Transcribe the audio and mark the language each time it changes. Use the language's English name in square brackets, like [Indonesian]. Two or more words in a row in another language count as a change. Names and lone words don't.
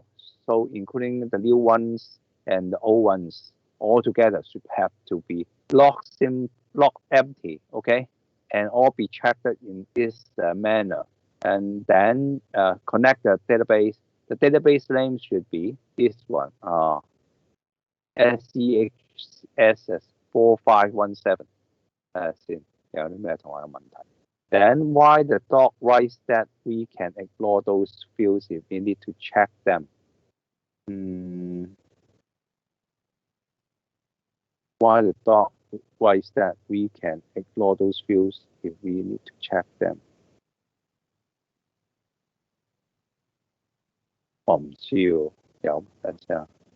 [English] So including the new ones and the old ones all together should have to be locked empty, okay, and all be checked in this manner, and then connect the database The database name should be this one. SEHSS 4517。 [Cantonese] 睇下先，有啲咩同學有問題。 [English] Then why the doc writes that we can ignore those fields if we need to check them? Why the doc writes that we can ignore those fields if we need to check them? [Cantonese] 我唔知喎，有等陣先。